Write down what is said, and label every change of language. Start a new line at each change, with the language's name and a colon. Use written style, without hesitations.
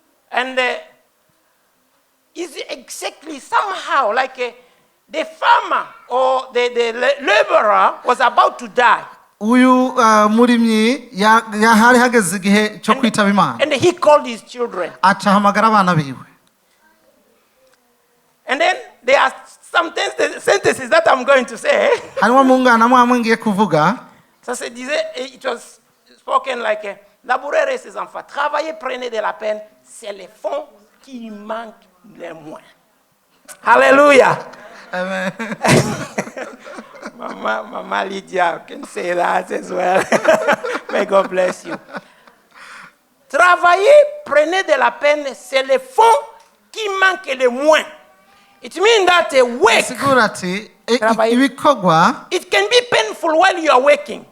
English: And is exactly somehow like the farmer or the laborer was about to die.
Rundi: Uyu murimyi yahari hageze igihe cyo kwitaba Imana.
English: And he called his children.
Rundi: Acahamagara abana biwe.
English: And then there are some sentences that I'm going to say.
Rundi: Harimo mungana mwamwe ngiye kuvuga.
French: Ça se disait,
English: it was spoken like
French: labourez ses enfants, travaillez, prenez de la peine, c'est les fonds qui manquent le moins.
English: Hallelujah. Amen. Mama Lydia can say that as well. May God bless you.
French: Travaillez, prenez de la peine, c'est les fonds qui manquent le moins.
English: It means that work, it can be painful while you are working.